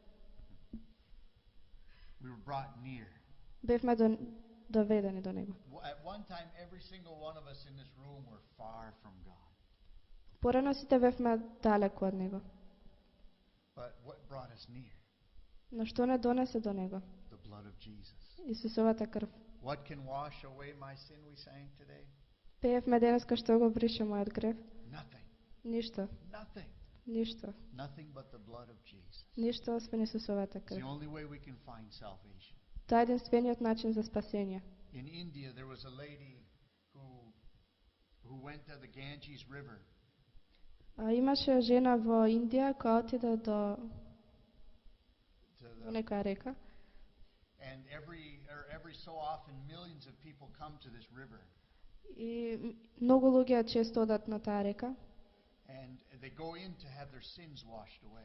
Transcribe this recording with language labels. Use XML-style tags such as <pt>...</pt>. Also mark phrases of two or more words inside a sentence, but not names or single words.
<en>We were brought near.</en> <mk>Бевме доведени до Него.</mk> <en>At one time, every single one of us in this room were far from God.</en> <mk>Порано сите бевме далеку од Него.</mk> <en>But what brought us near?</en> <mk>Но што не донесе до Него?</mk> <en>The blood of Jesus.</en> <mk>Исусовата крв.</mk> <en>What can wash away my sin, we sang today?</en> <mk>Пеевме денеска што го брише мојот грев.</mk> <en>Nothing.</en> <mk>Ништо.</mk> <en>Nothing.</en> <mk>Ништо.</mk> <en>Nothing but the blood of Jesus.</en> <mk>Ништо освен Исусовата</mk> <en>It's the</en> <mk>крв.</mk> <en>only way we can find salvation.</en> <mk>Тоа е единствениот начин за спасение.</mk> <en>In India, there was a lady who went to the Ganges River.</en> <mk>Имаше жена во Индија која отиде до</mk> <en>To the,</en> <mk>некоја река</mk> <en>and every so often, millions of people come to this river.</en> <mk>и многу луѓе често одат на таа река</mk> <en>And they go in to have their sins washed away.</en>